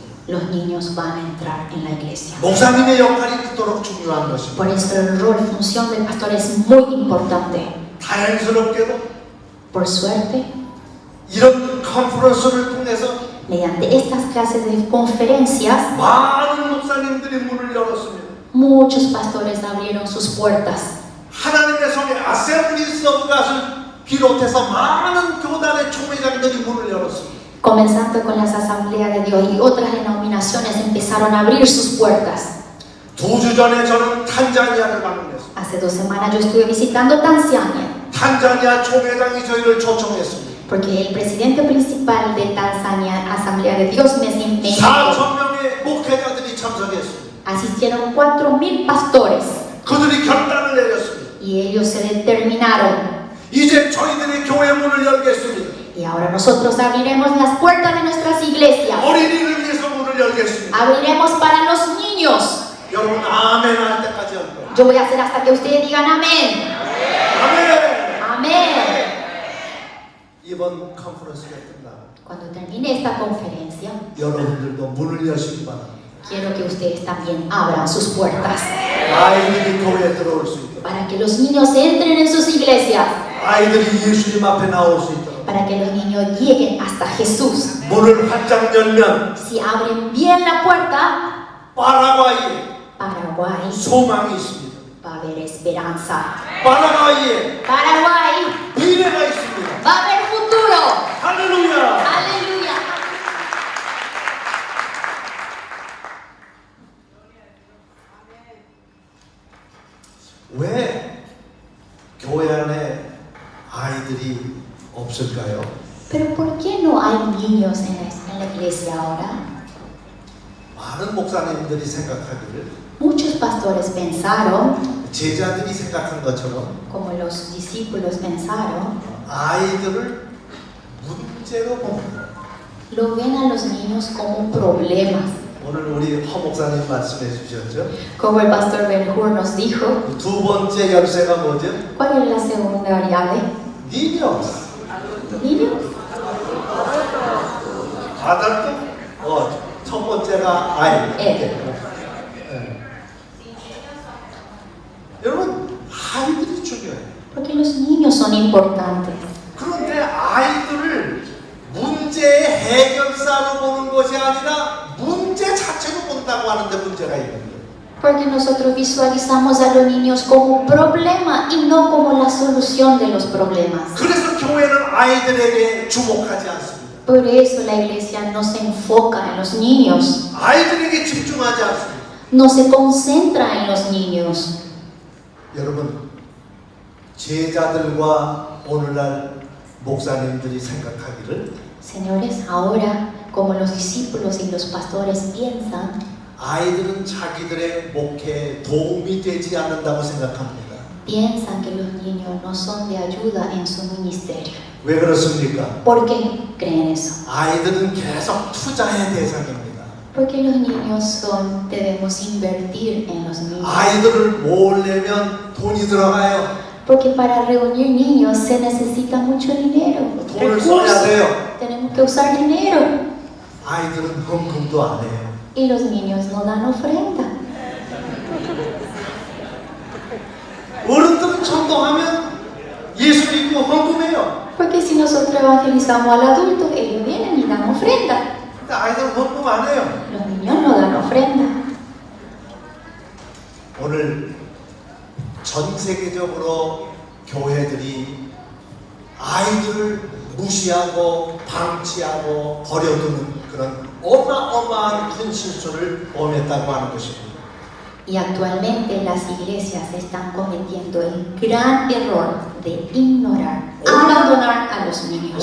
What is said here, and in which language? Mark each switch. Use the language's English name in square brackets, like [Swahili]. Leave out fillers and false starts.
[Spanish] los niños van a entrar en la iglesia. [Korean] 목사님의 역할이 그토록 중요한 것입니다. [Spanish] Por eso el rol y función del pastor es muy importante. [Korean] 다행스럽게도 [Spanish] Por suerte, [Korean] 이런 컨퍼런스를 통해서 [Spanish] mediante estas clases de conferencias, [Korean] 많은 목사님들이 문을 열었습니다. [Spanish] muchos pastores abrieron sus puertas. [Korean] 하나님의 성의 아셈블리스 오브 갓을 비롯해서 많은 교단의 총회장들이 문을 열었습니다. [Spanish] Comenzando con las asambleas de Dios y otras denominaciones empezaron a abrir sus puertas. [Korean] 2주 전에 저는 탄자니아를 방문했습니다. [Spanish] Hace 2 semanas yo estuve visitando Tanzania, [Korean] 탄자니아 총회장이 저희를 초청했습니다. [Spanish] porque el presidente principal de Tanzania, Asamblea de Dios, me invitó. [Korean] 4,000명의 목회자들이 참석했습니다. [Spanish] Asistieron 4,000 pastores [Korean] 그들이 결단을 내렸습니다. [Spanish] y ellos se determinaron. [Korean] 이제 저희들이 교회 문을 열겠습니다. [Spanish] Y ahora nosotros abriremos las puertas de nuestras iglesias. [Korean] 어린이를 위해서 문을 열겠습니다. [Spanish] Abriremos para los niños. [Korean] 여러분 아멘 할 때까지 할 거예요. [Spanish] Yo voy a hacer hasta que ustedes digan amén. [Korean] 아멘. [Spanish] Amén. [Korean] 이번 컨퍼런스가 끝나고 [Spanish] Cuando termine esta conferencia, [Korean] 여러분들도 문을 여시기 바랍니다. [Spanish] quiero que ustedes también abran sus puertas [Korean] 아이들이 교회에 들어올 수 있도록, [Spanish] para que los niños entren en sus iglesias, [Korean] 아이들이 예수님 앞에 나올 수 있도록. [Spanish] para que los niños lleguen hasta Jesús. [Korean] 문을 활짝 열면 [Spanish] Si abren bien la puerta, [Korean] 파라과이에 [Spanish] Paraguay [Korean] 소망이 있습니다. [Spanish] va a haber esperanza. [Korean] 파라과이에 [Spanish] Paraguay [Korean] 미래가 있습니다. [Spanish] va a haber futuro. [Korean] 할렐루야. [Spanish] Aleluya. [Korean] 왜 교회 안에 아이들이 없을까요? [Spanish] Pero ¿por qué no hay niños en la iglesia ahora? [Korean] 많은 목사님들이 생각하기를 [Spanish] Muchos pastores pensaron, [Korean] 제자들이 생각한 것처럼 [Spanish] como los discípulos pensaron, [Korean] 아이들을 문제로 봅니다. [Spanish] lo ven a los niños como problemas. [Korean] 오늘 우리 허 목사님 말씀해 주셨죠? [Spanish] Como el pastor Ben Hur nos dijo, [Korean] 두 번째 열쇠가 뭐죠? [Spanish] ¿cuál es la segunda llave? Niños. Niños. [Korean] 아들도 첫 번째가 아이. 애들. 여러분 아이들이 중요해요. [Spanish] Porque los niños son importantes. [Korean] 그런데 아이들을 문제의 해결사로 보는 것이 아니라 문제 자체로 보는 키웠다고 하는데 문제가 있는데 [Spanish] Porque nosotros visualizamos a los niños como un problema y no como la solución de los problemas. [Korean] 그래서 교회는 아이들에게 주목하지 않습니다. [Spanish] Por eso la iglesia no se enfoca en los niños, [Korean] 아이들에게 집중하지 않습니다. [Spanish] no se concentra en los niños. [Korean] 여러분, 제자들과 오늘날 목사님들이 생각하기를 [Spanish] Señores, ahora, como los discípulos y los pastores piensan, [Korean] 아이들은 자기들의 목회에 도움이 되지 않는다고 생각합니다. [Spanish] piensan que los niños no son de ayuda en su ministerio. [Korean] 왜 그렇습니까? [Spanish] ¿Por qué creen eso? [Korean] 아이들은 계속 투자의 대상입니다. [Spanish] Porque los niños son, debemos invertir en los niños. [Korean] 아이들을 모으려면 돈이 들어가요. [Spanish] Porque para reunir niños se necesita mucho dinero, [Korean] 돈을 써야 [Spanish] recursos. [Korean] 돼요. [Spanish] Tenemos que usar dinero. [Korean] 아이들은 헌금도 안 해요. [Spanish] Y los niños no dan ofrenda. [Korean] 어른들은 전도하면 예수 믿고 헌금해요. [Spanish] Porque si nosotros evangelizamos al adulto, ellos vienen y dan ofrenda. [Korean] 근데 아이들은 헌금 안 해요. [Spanish] Los niños no dan ofrenda. [Korean] 오늘 전 세계적으로 교회들이 아이들을 무시하고 방치하고 버려두는 그런 어마어마한 큰 실수를 범했다고 하는 것입니다. [Spanish] Y actualmente las iglesias están cometiendo el gran error de ignorar, abandonar a los niños.